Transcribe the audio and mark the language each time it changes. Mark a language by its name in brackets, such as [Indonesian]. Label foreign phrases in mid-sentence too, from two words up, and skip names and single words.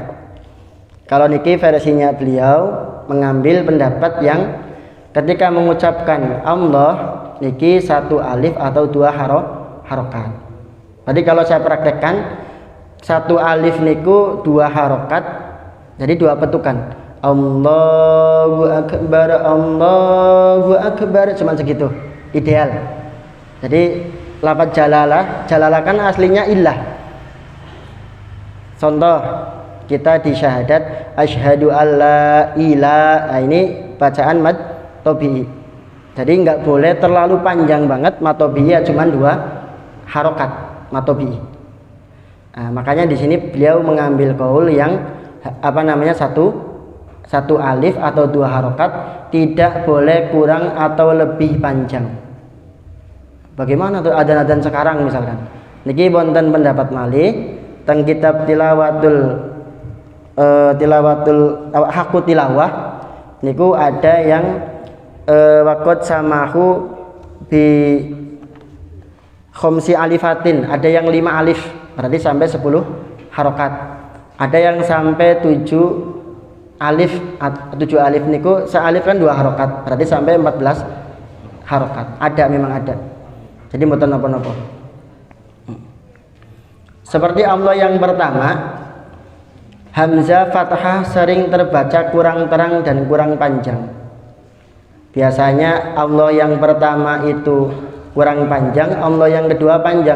[Indonesian] Kalau niki versinya beliau mengambil pendapat yang ketika mengucapkan Allah niki 1 alif atau 2 harokat. Jadi kalau saya praktekkan satu alif niku dua harokat, jadi dua petukan. [Arabic] الله أكبر, [Indonesian] cuma segitu ideal. Jadi lafaz jalalah kan aslinya illah. Contoh kita di syahadat [Arabic] أشهد ألا إله, [Indonesian] ini bacaan mad tabi'i. Jadi nggak boleh terlalu panjang banget, mad tabi'i cuma dua harokat mad tabi'i. Nah, makanya di sini beliau mengambil qaul yang satu alif atau dua harokat, tidak boleh kurang atau lebih panjang. Bagaimana tuh adzan-adzan sekarang misalkan? [Javanese] Niki wonten pendapat malih teng [Indonesian] kitab tilawatul hakku tilawah niku ada yang [Arabic] وقد سمح بخمس ألفات, [Indonesian] ada yang 5 alif berarti sampai 10 harokat, ada yang sampai 7 alif niku sealif kan 2 harokat berarti sampai 14 harokat. Memang ada. [Javanese] Jadi mboten napa-napa. [Indonesian] Seperti Allah yang pertama, hamzah fathah sering terbaca kurang terang dan kurang panjang. Biasanya Allah yang pertama itu kurang panjang, Allah yang kedua panjang.